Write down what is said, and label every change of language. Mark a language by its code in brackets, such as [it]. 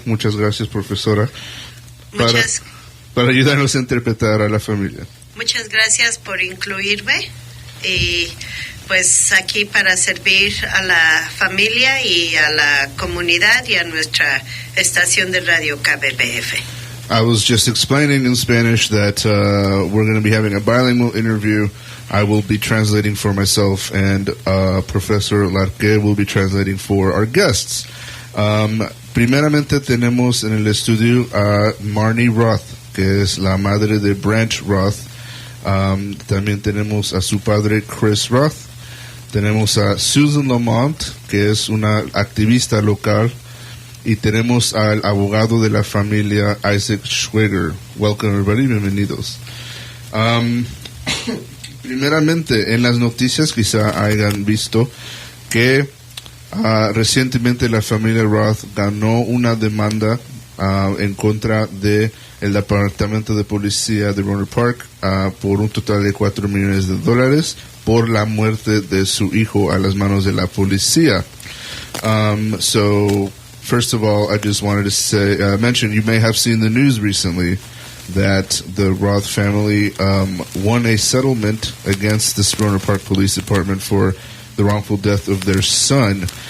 [es] Muchas gracias, profesora, para ayudarnos a interpretar a la familia. Muchas gracias por incluirme y pues aquí para servir a la familia y a la comunidad y a nuestra estación de radio KBBF. [en] I was just explaining in Spanish that we're going to be having a bilingual interview. I will be translating for myself, and Professor Larqué will be translating for our guests. [es] Primeramente tenemos en el estudio a Marnie Roth, que es la madre de Branch Roth. También tenemos a su padre Chris Roth. Tenemos a Susan Lamont, que es una activista local. Y tenemos al abogado de la familia, Isaac Schweger. [en] Welcome everybody, [es] bienvenidos. Primeramente, en las noticias quizá hayan visto que recientemente la familia Roth ganó una demanda en contra de el Departamento de Policía de Rohnert Park por un total de $4 millones por la muerte de su hijo a las manos de la policía. [en] So, first of all, I just wanted to say, mention, you may have seen the news recently that the Roth family won a settlement against the Rohnert Park Police Department for the wrongful death of their son.